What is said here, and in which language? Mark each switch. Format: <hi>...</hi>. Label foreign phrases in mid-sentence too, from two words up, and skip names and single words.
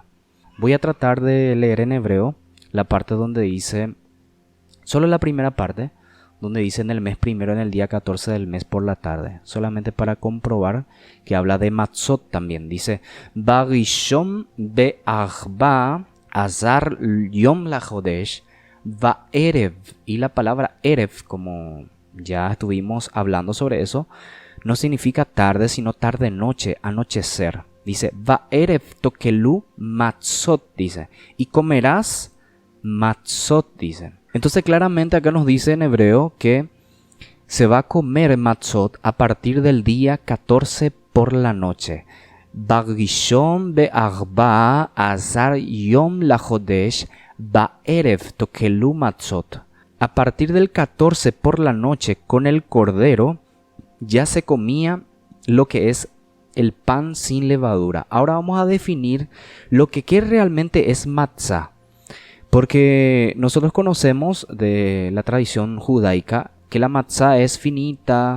<es>Voy a tratar de leer en hebreo la parte donde dice, solo la primera parte, donde dice en el mes primero, en el día 14 del mes por la tarde, solamente para comprobar que habla de Matzot también.</es> <he>Dice, בראשון בארבעה עשר יום לחודש בערב.</he> <es>Y la palabra erev, como ya estuvimos hablando sobre eso, no significa tarde, sino tarde-noche, anochecer. Dice,</es> <he>בערב תאכלו מצות,</he> <es>dice, y comerás matzot, dice. Entonces claramente acá nos dice en hebreo que se va a comer matzot a partir del día 14 por la noche.</es> <he>בראשון בארבעה עשר יום לחודש בערב תאכלו מצות.</he> <es>A partir del 14 por la noche con el cordero ya se comía lo que es el pan sin levadura. Ahora vamos a definir lo que realmente es matzah. Porque nosotros conocemos de la tradición judaica que la matzá es finita.</es>